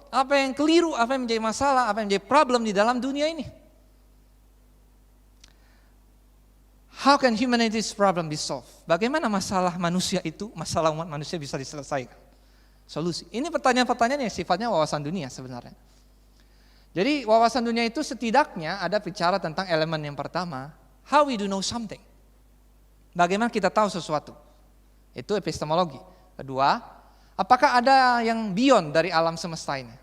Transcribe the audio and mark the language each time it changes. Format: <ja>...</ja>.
<id>Apa yang keliru, apa yang menjadi masalah, apa yang menjadi problem di dalam dunia ini?</id> <en>How can humanity's problem be solved?</en> <id>Bagaimana masalah manusia itu, masalah umat manusia bisa diselesaikan? Solusi. Ini pertanyaan-pertanyaan yang sifatnya wawasan dunia sebenarnya. Jadi wawasan dunia itu setidaknya ada bicara tentang elemen yang pertama,</id> <en>how we do know something.</en> <id>Bagaimana kita tahu sesuatu? Itu epistemologi. Kedua, apakah ada yang beyond dari alam semesta ini?</id>